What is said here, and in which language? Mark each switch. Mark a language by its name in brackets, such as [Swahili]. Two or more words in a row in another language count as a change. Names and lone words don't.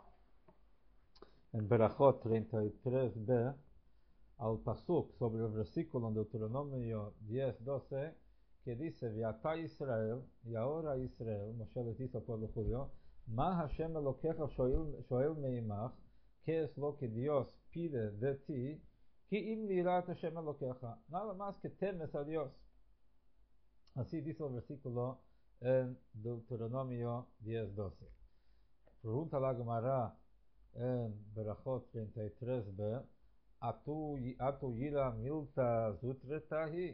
[Spanish] en Berachot 33b, [Hebrew] על הפסוק, [Spanish] sobre el versículo en Deuteronomio 10:12, que dice, [Hebrew] ועתה ישראל, [Spanish] y ahora Israel, Moshe les dice al pueblo judío, [Hebrew] מה השם אלוקיך שואל מעמך, [Spanish] ¿qué es lo que Dios pide de ti? [Hebrew] כי אם ליראת השם אלוקיך, [Spanish] nada más que temes a Dios. Así dice el versículo en Deuteronomio 10:12. Pregunta la Gemara en Berachot 33b, [Aramaic] אטו יראה מילתא זוטרתי היא.